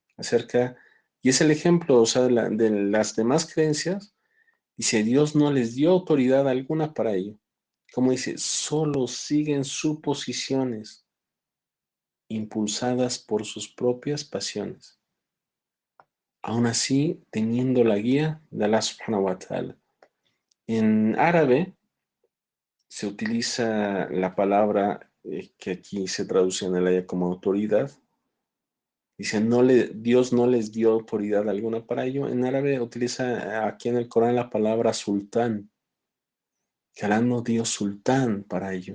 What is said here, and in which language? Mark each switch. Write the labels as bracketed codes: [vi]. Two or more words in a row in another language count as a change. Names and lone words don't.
[es] Y es el ejemplo, o sea, de las demás creencias, dice, Dios no les dio autoridad alguna para ello. Como dice, solo siguen suposiciones impulsadas por sus propias pasiones. Aún así, teniendo la guía de Allah [ar] سبحانه وتعالى. [es] En árabe se utiliza la palabra que aquí se traduce en el aya como autoridad. Dice, Dios no les dio autoridad alguna para ello. En árabe utiliza aquí en el Corán la palabra sultán, que Alá no dio sultán para ello.